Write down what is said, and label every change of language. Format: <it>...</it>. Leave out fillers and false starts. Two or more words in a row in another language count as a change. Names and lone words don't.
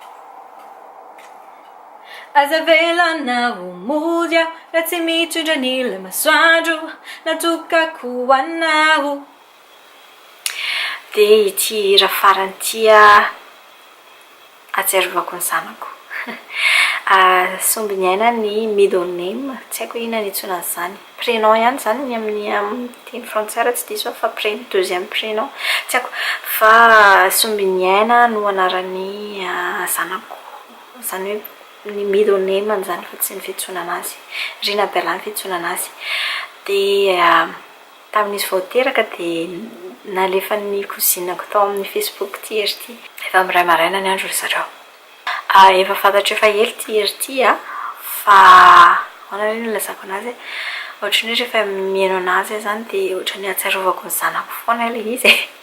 <mg>Aza velanao mody aho, raha tsy mitondra ny masoandro natokako anao. Dia ity hira farany ity atsiarovako ny zanako. Somby ny aina ny</mg> <en>middle name,</en> <mg>tsy haiko inona nitsona an'izany, prénom ihany zany ny amin'ny teny frantsay tsy diso fa</mg> <fr>deuxième prénom</fr> <mg>tsy haiko, fa somby ny aina no anaran'ny zanako, izany hoe ny</mg> <en>middle name</en> <mg>zany fa tsy ny fitsona anazy, Rina Bella ny fitsona anazy. Dia tamin'izy vao teraka dia nalefan'ny cousinako tao amin'ny Facebook ty ery ty, efa miray maraina ny andro ry zareo. Efa fantatro efa hely ty ery ty fa hoanareo no lazako anazy, ohatra ny hoe rehefa mihaino anazy zany dia ohatra ny atsiarovako ny zanako foana ilay izy.</mg>